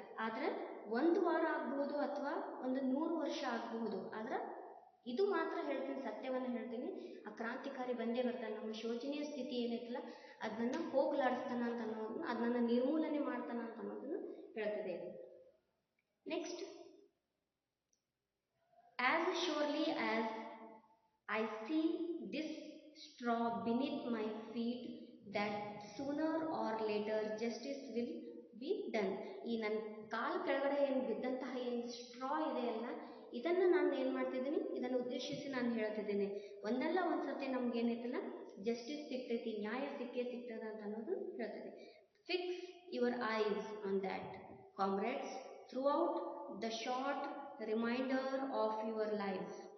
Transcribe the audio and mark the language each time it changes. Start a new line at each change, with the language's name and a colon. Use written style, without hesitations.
Kannada: ಆದರೆ 1 ವಾರ ಆಗಬಹುದು ಅಥವಾ ಒಂದು 100 ವರ್ಷ ಆಗಬಹುದು. ಆದ್ರೆ ಇದು ಮಾತ್ರ ಹೇಳ್ತೀನಿ, ಸತ್ಯವನ್ನು ಹೇಳ್ತೀನಿ, ಆ ಕ್ರಾಂತಿಕಾರಿ ಬಂದೇ ಬರ್ತಾನೆ. ನಮ್ಮ ಶೋಚನೀಯ ಸ್ಥಿತಿ ಏನೈತಲ್ಲ ಅದನ್ನ ಹೋಗ್ಲಾಡಿಸ್ತಾನ ಅಂತ ಅನ್ನೋದನ್ನ, ಅದನ್ನ ನಿರ್ಮೂಲನೆ ಮಾಡ್ತಾನ ಅಂತ ಅನ್ನೋದನ್ನು ಹೇಳ್ತದೆ.
English: Next, as surely as I see this straw beneath my feet, that sooner or later justice will be done.
Kannada: ಈ ನನ್ನ ಕಾಲು ಕೆಳಗಡೆ ಏನು ಬಿದ್ದಂತಹ ಏನು ಸ್ಟ್ರಾ ಇದೆಯಲ್ಲ, ಇದನ್ನು ನಾನು ಏನು ಮಾಡ್ತಿದ್ದೀನಿ, ಇದನ್ನು ಉದ್ದೇಶಿಸಿ ನಾನು ಹೇಳ್ತಿದ್ದೇನೆ, ಒಂದಲ್ಲ ಒಂದು ಸತಿ ನಮ್ಗೇನೈತಲ್ಲ ಜಸ್ಟಿಸ್ ಸಿಗ್ತೈತಿ, ನ್ಯಾಯ ಸಿಗ್ತದ ಅಂತ ಅನ್ನೋದು ಹೇಳ್ತದೆ.
English: Fix your eyes on that comrades throughout the short reminder of your life.